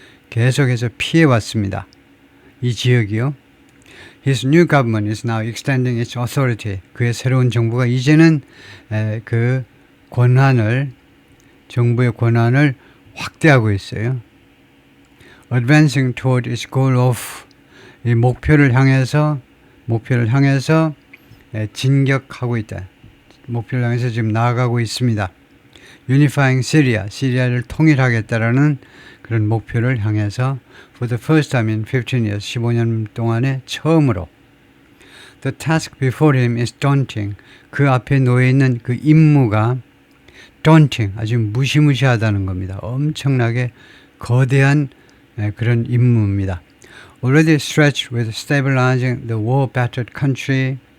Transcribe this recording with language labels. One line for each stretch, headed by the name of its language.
Korean: 계속해서 피해왔습니다. 이 지역이요.
English: His new government is now extending its authority.
Korean: 그의 새로운 정부가 이제는 그 권한을, 정부의 권한을 확대하고 있어요.
English: Advancing toward its goal of,
Korean: 이 목표를 향해서 진격하고 있다. 목표를 향해서 지금 나아가고 있습니다.
English: Unifying Syria,
Korean: 시리아를 통일하겠다라는 그런 목표를 향해서
English: for the first time in 15 years,
Korean: 15년 동안에 처음으로
English: The task before him is daunting.
Korean: 그 앞에 놓여 있는 그 임무가 daunting, 아주 무시무시하다는 겁니다. 엄청나게 거대한 그런 임무입니다.
English: Already stretched with stabilizing the war-battered country.